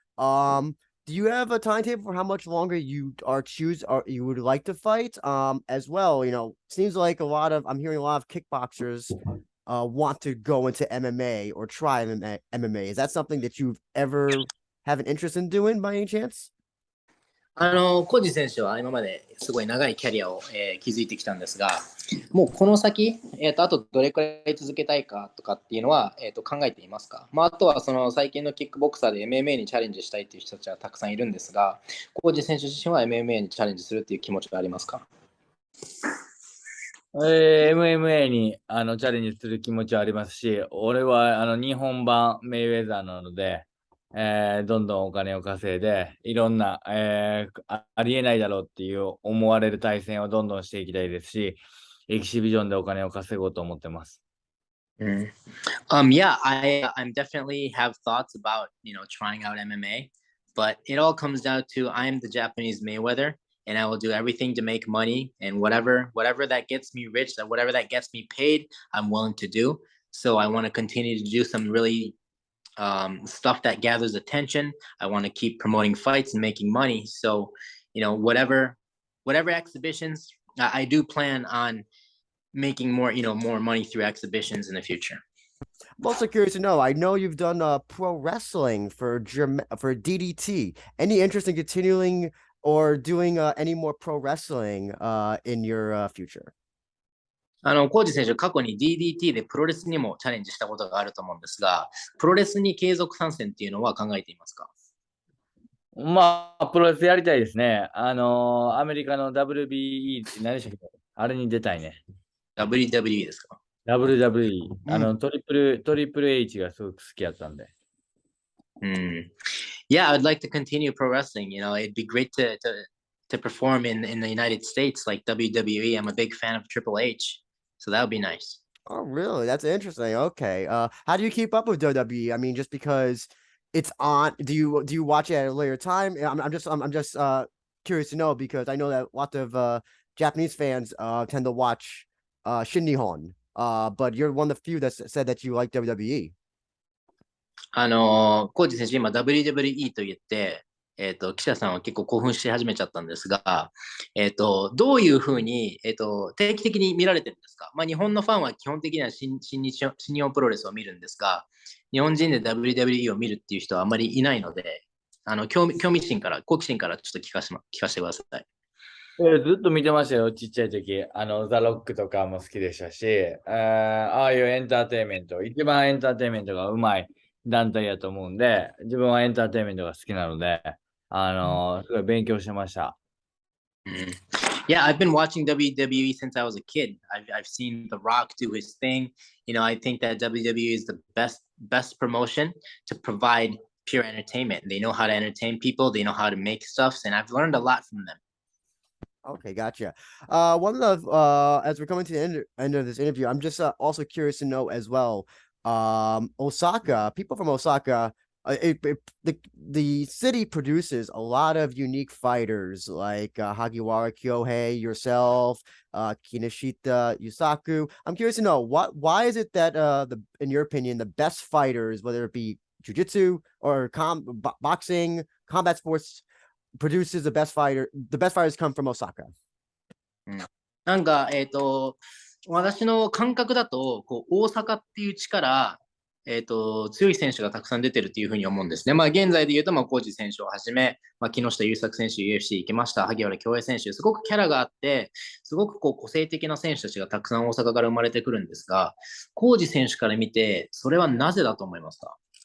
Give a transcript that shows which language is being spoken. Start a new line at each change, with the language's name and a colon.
English: Do you have a timetable for how much longer you you would like to fight? As well, seems like I'm hearing a lot of kickboxers want to go into MMA or try MMA. Is that something that you've ever have an interest in doing by any chance?
Japanese: コージ選手は今まですごい長いキャリアを、築いてきたんですが、もうこの先、あとどれくらい続けたいかとかっていうのは、考えていますか？あとはその最近のキックボクサーで MMA にチャレンジしたいっていう人たちはたくさんいるんですが、コージ選手自身は MMA にチャレンジするっていう気持ちがありますか？ MMA にチャレンジする気持ちはありますし、俺は日本版メイウェザーなので、どんどんお金を稼いで、いろんな、ありえないだろうっていう思われる対戦をどんどんしていきたいですし、エキシビジョンでお金を稼ごうと思ってます。
English: Yeah, I'm definitely have thoughts about trying out MMA, but it all comes down to I'm the Japanese Mayweather, and I will do everything to make money, and whatever that gets me rich, that whatever that gets me paid, I'm willing to do. So I want to continue to do some really stuff that gathers attention. I want to keep promoting fights and making money. So whatever exhibitions, I do plan on making more money through exhibitions in the future. I'm also curious to know. I know you've done pro wrestling for DDT. Any interest in continuing or doing any more pro wrestling in your future?
Japanese: コージ選手、過去に DDT でプロレスにもチャレンジしたことがあると思うんですが、プロレスに継続参戦っていうのは考えていますか？まあ、プロレスやりたいですね。アメリカの WBE って何でしたっけ？あれに出たいね。 WWE ですか？ WWE。うん。トリプル H がすごく好きやったんで。
English: Yeah, I'd like to continue pro wrestling. You know, it'd be great to perform in the United States like WWE. I'm a big fan of Triple H, so that would be nice. Oh, really? That's interesting. Okay. How do you keep up with WWE? I mean, just because it's on, do you watch it at a later time? I'm just curious to know because I know that lots of Japanese fans tend to watch Shin Nihon. But you're one of the few that said that you like WWE.
Japanese: コージ選手、今 WWE と言って、記者さんは結構興奮し始めちゃったんですが、どういうふうに、定期的に見られてるんですか？まあ、日本のファンは基本的には新日本プロレスを見るんですが、日本人で WWE を見るっていう人はあまりいないので、興味心から、好奇心からちょっと聞かせてください。ずっと見てましたよ、ちっちゃい時。ザ・ロックとかも好きでしたし、ああいうエンターテインメント、一番エンターテインメントがうまい団体やと思うんで、自分はエンターテインメントが好きなので、すごい勉強してました。
English: Yeah, I've been watching WWE since I was a kid. I've seen The Rock do his thing. You know, I think that WWE is the best promotion to provide pure entertainment. They know how to entertain people. They know how to make stuff, and I've learned a lot from them. Okay, gotcha. One of as we're coming to the end of this interview, I'm just also curious to know as well. Osaka, people from Osaka, the city produces a lot of unique fighters like Hagiwara Kyohei, yourself, Kinoshita Yusaku. I'm curious to know why is it that in your opinion, the best fighters, whether it be jujitsu or boxing, combat sports produces the best fighters come from Osaka.
Japanese: なんか、私の感覚だと、大阪っていう地から、強い選手がたくさん出てるっていうふうに思うんですね。まあ、現在で言うと、まあ、コージ選手をはじめ、まあ、木下優作選手、UFC 行きました、萩原恭平選手、すごくキャラがあって、すごく個性的な選手たちがたくさん大阪から生まれてくるんですが、コージ選手から見て、それはなぜだと思いますか？